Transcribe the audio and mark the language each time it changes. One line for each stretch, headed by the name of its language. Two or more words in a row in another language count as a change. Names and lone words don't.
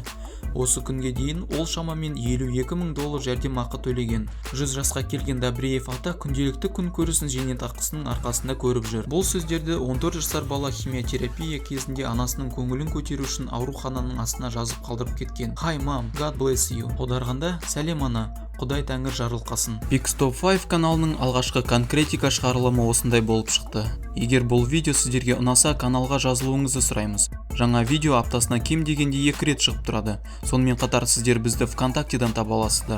Kazakh: Осы күнге дейін ол шамамен $52,000 жәрдемақы төлеген. 100 жасқа келген Добреев ата күнделікті күн көрісін зейнетақысының арқасында көріп жүр. Бұл сөздерді 14 жасар бала химиотерапия кезінде анасының көңілін көтеру үшін аурухананың астына жазып қалдырып кеткен.
English: Hi mom, God bless you.
Kazakh: Аударғанда, сәлем ана, Құдай тәңір жарылқасын. Pix Top 5 каналының алғашқы конкретика шығарылымы осындай болып шықты. Егер бұл видео сіздерге ұнаса, каналға жазылуыңызды сұраймыз. Жаңа видео аптасына кем дегенде 2 рет шығып тұрады. Сонымен қатар сіздер бізді ВКонтактеден таба аласыздар.